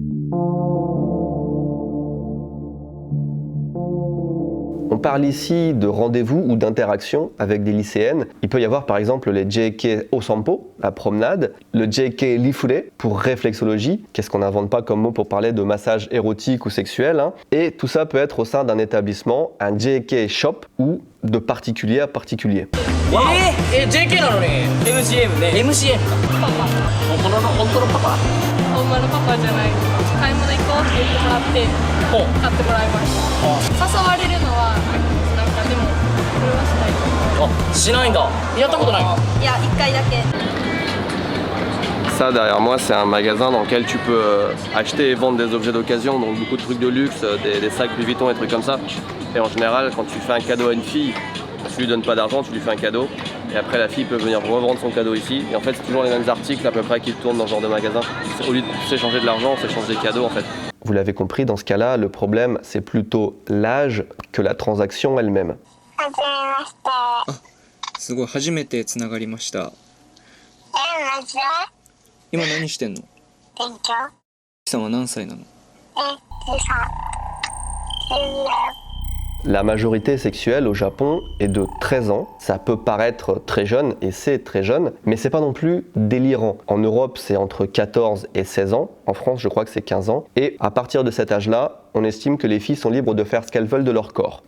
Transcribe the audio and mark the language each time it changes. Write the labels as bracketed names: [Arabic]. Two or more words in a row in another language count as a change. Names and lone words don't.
[French] On parle ici de rendez-vous ou d'interaction avec des lycéennes. Il peut y avoir par exemple les JK Osampo, la promenade, le JK Lifure pour réflexologie, qu'est-ce qu'on n'invente pas comme mot pour parler de massage érotique ou sexuel, et tout ça peut être au sein d'un établissement, un JK Shop ou de particulier à particulier. [Japanese] JK なのに MCM ね MCM か本当のパパほんまのパパじゃない。買い物行こうって言ってもらって買ってもらいました。誘われるのはなんかでもこれはしない。あ、しないんだ。やったことない。いや1回だけ。 [French] Ça derrière moi c'est un magasin dans lequel tu peux acheter et vendre des objets d'occasion, donc beaucoup de trucs de luxe, des sacs Louis Vuitton et trucs comme ça. Et en général quand tu fais un cadeau à une fille, Si tu lui donnes pas d'argent, tu lui fais un cadeau. Et après, la fille peut venir revendre son cadeau ici. Et en fait, c'est toujours les mêmes articles à peu près qui tournent dans ce genre de magasin. Au lieu de s'échanger de l'argent, on s'échange des cadeaux en fait. Vous l'avez compris, dans ce cas-là, le problème, c'est plutôt l'âge que la transaction elle-même. [Japanese] すごい初めてつながりました。今何してんの？勉強。さんは何歳なの？ [French] La majorité sexuelle au Japon est de 13 ans. Ça peut paraître très jeune, et c'est très jeune, mais c'est pas non plus délirant. En Europe, c'est entre 14 et 16 ans. En France, je crois que c'est 15 ans. Et à partir de cet âge-là, on estime que les filles sont libres de faire ce qu'elles veulent de leur corps.